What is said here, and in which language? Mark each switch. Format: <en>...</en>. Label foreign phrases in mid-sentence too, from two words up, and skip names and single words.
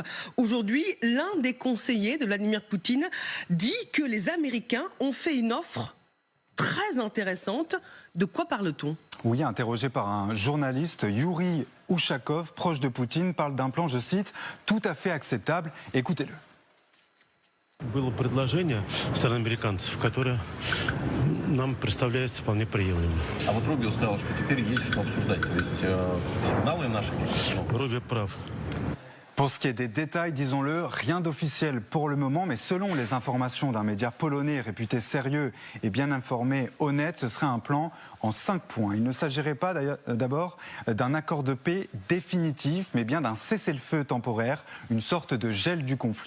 <fr>Aujourd'hui, l'un des conseillers de Vladimir Poutine dit que les Américains ont fait une offre très intéressante. De quoi parle-t-on? Oui, interrogé par un journaliste, Yuri Ushakov, proche de Poutine, parle d'un plan, je cite, tout à fait acceptable. Écoutez-le.</fr> <ru>Было предложение стороны американцев, которое нам представляется вполне приемлемым. А вот Рубио сказал, что теперь есть что обсуждать. То есть сигналы наши... Рубио прав.</ru> <fr>Pour ce qui est des détails, disons-le, rien d'officiel pour le moment, mais selon les informations d'un média polonais réputé sérieux et bien informé, honnête, ce serait un plan en 5 points. Il ne s'agirait pas d'abord d'un accord de paix définitif, mais bien d'un cessez-le-feu temporaire, une sorte de gel du conflit.</fr>